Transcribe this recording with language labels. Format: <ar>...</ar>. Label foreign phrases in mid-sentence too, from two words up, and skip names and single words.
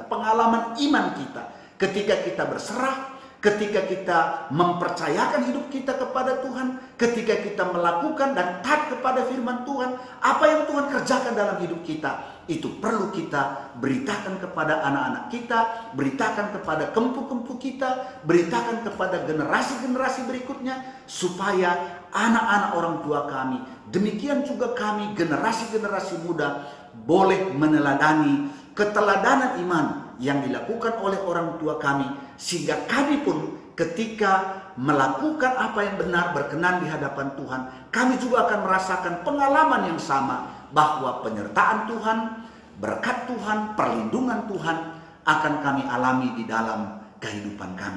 <id>Pengalaman iman kita ketika kita berserah, ketika kita mempercayakan hidup kita kepada Tuhan, ketika kita melakukan dan taat kepada firman Tuhan, apa yang Tuhan kerjakan dalam hidup kita, itu perlu kita beritakan kepada anak-anak kita, beritakan kepada kempu-kempu kita, beritakan kepada generasi-generasi berikutnya, supaya anak-anak orang tua kami, demikian juga kami generasi-generasi muda, boleh meneladani keteladanan iman yang dilakukan oleh orang tua kami, sehingga kami pun ketika melakukan apa yang benar berkenan di hadapan Tuhan, kami juga akan merasakan pengalaman yang sama, bahwa penyertaan Tuhan, berkat Tuhan, perlindungan Tuhan akan kami alami di dalam kehidupan kami.</id>